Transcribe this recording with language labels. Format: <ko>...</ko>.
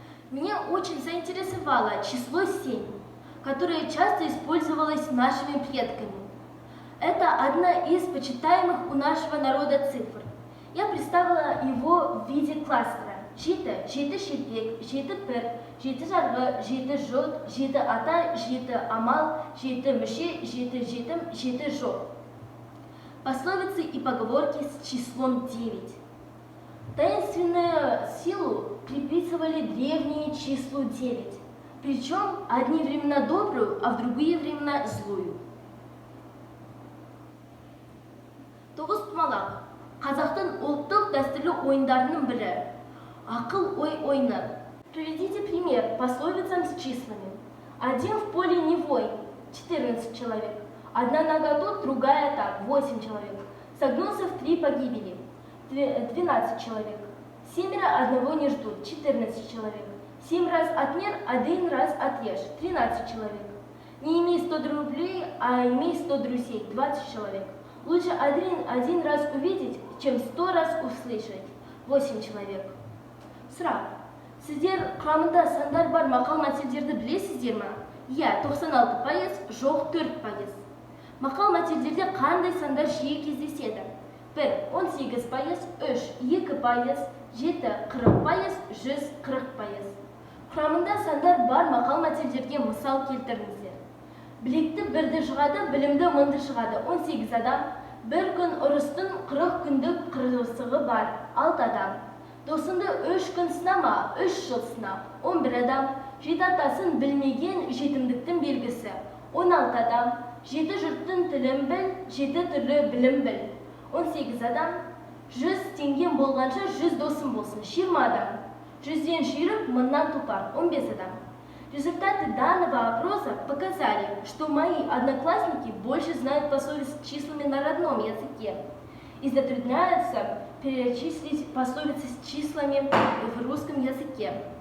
<ru>Меня очень заинтересовало число 7, которое часто использовалось нашими предками. Это одна из почитаемых у нашего народа цифр. Я представила его в виде кластера.</ru> <kk>Жеті, жеті шелпек, жеті пір, жеті жарғы, жеті жот, жеті ата, жеті амал, жеті мүше, жеті жетім, жеті жоқ.</kk> <ru>Пословицы и поговорки с числом 9. Таинственную силу приписывали древние числу 9, причем одни времена добрую, а в другие времена злую.</ru> <kk>Тоғыз құмалақ. Қазақтың ұлттық дәстүрлі ойындарының бірі. Акыл ой ойны.</kk> <ru>Приведите пример пословицам с числами. Один в поле не воин, 14 человек. Одна нога тут, другая там, 8 человек. Согнулся в 3 погибели, 12 человек. 7 одного не ждут, 14 человек. 7 раз отмер, 1 раз отрежь, 13 человек. Не имей 100 рублей, а имей 100 друзей, 20 человек. Лучше один раз увидеть, чем 100 раз услышать, 8 человек.</ru> <kk>Сұрақ. Сіздер құрамында сандар бар мақал-мәтелдерді білесіздер ме? Иә, 96%, жоқ 4%. Мақал-мәтелдерде қандай сандар жиі кездеседі? 1. 18%, 3. 2%, 7. 40%, 100 40%. Құрамында сандар бар мақал-мәтелдерге мысал келтіріңіздер. Білекті бірді жығады, білімді мыңды шығады. 18 адам. Bir күн ұрыстың 40 күндік қырғысығы бар. 6 адам. Досыңды 3 күн сынама, 3 жыл сына. 11 адам. 7 атасын білмеген жетімдіктің белгісі. 16 адам. 7 жұрттың тілін біл, 7 түрлі білім біл. 18 адам. 100 теңгем болғанша 100 досым болсын. 20 адам. 100-ден жүйрік, мыңнан тұпар. 15 адам.</kk> <ru>Результаты данного опроса показали, что мои одноклассники больше знают пословицы с числами на родном языке и затрудняются перечислить пословицы с числами в русском языке.</ru>